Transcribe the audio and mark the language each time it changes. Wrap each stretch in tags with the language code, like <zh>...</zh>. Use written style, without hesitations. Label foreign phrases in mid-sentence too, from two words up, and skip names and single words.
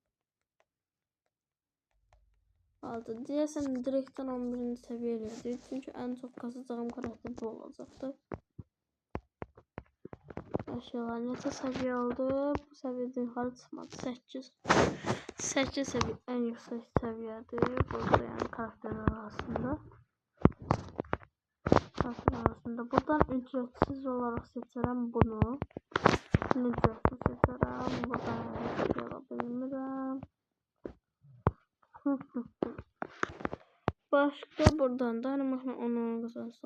<az>Aldı. Deyəsən direktdən 11. seviyə eləyəcək. Çünki ən çox kasacağım karakter bu olacaqdı. Aşağı neçə seviyə oldu? Bu səviyyədən yuxarı çıxmadı. 8. 8 seviyə ən yüksək səviyyədir. Burada yəni karakterlər arasında. Buradan</az> <tr>ücretsiz olarak</tr> <az>seçərəm bunu. Ücretsiz seçərəm. Buradan heç şey ala bilmirəm. Başka buradan da onu kazansaq.</az>